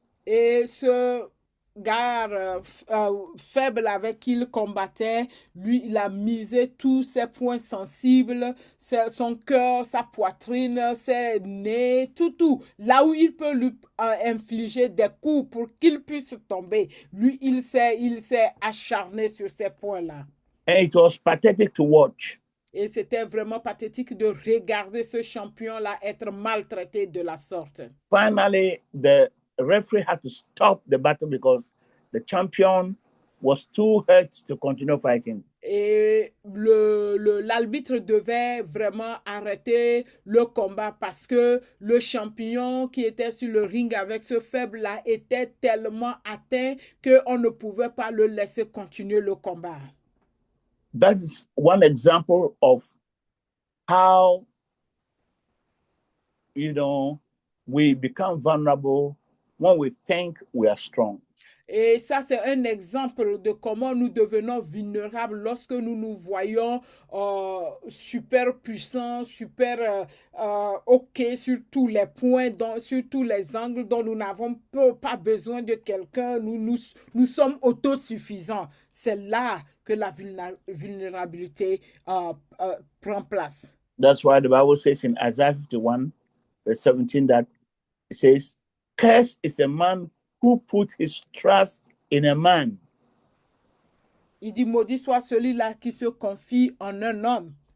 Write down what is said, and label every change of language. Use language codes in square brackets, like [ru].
[fr] Et ce gars faible avec qui il combattait, lui, il a misé tous ses points sensibles, son cœur, sa poitrine, ses nez, tout. Là où il peut lui infliger des coups pour qu'il puisse tomber. Lui, il s'est acharné sur ces points-là. [en] And it was pathetic to watch. [fr] Et c'était vraiment pathétique de regarder ce champion-là être maltraité de la sorte. [en] Finally, the referee had to stop the battle because the champion was too hurt to continue fighting. [fr] Et l'arbitre devait vraiment arrêter le combat parce que le champion qui était sur le ring avec ce faible-là était tellement atteint qu'on ne pouvait pas le laisser continuer le combat. [en] That's one example of how, we become vulnerable when we think we are strong. [fr] Et ça, c'est un exemple de comment nous devenons vulnérables lorsque nous nous voyons super puissants, super OK sur tous les points, sur tous les angles dont nous n'avons pas besoin de quelqu'un. Nous sommes autosuffisants. C'est là que la vulnérabilité prend place. [en] That's why the Bible says in Isaiah 51, verse 17, that it says, "Cursed is a man who put his trust in a man." [fr] Il dit, maudit soit celui-là qui se confie en un homme.